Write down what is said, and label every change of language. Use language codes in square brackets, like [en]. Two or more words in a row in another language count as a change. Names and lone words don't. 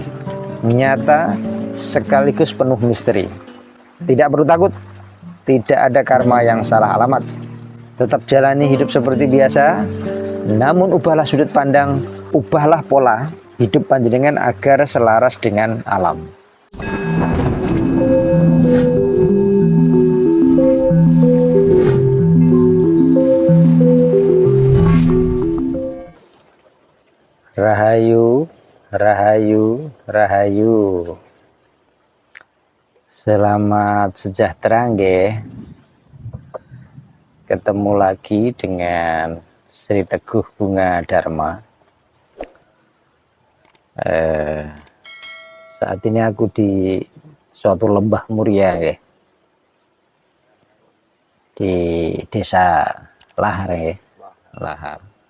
[id] Nyata sekaligus penuh misteri. Tidak perlu takut, tidak ada karma yang salah alamat. Tetap jalani hidup seperti biasa, namun ubahlah sudut pandang, ubahlah pola hidup panjenengan agar selaras dengan alam. Rahayu, rahayu, rahayu. Selamat sejahtera nggih. Ketemu lagi dengan Sri Teguh Bunga Dharma. Saat ini aku di suatu lembah muria ya, di desa Lahar ya, Lahar.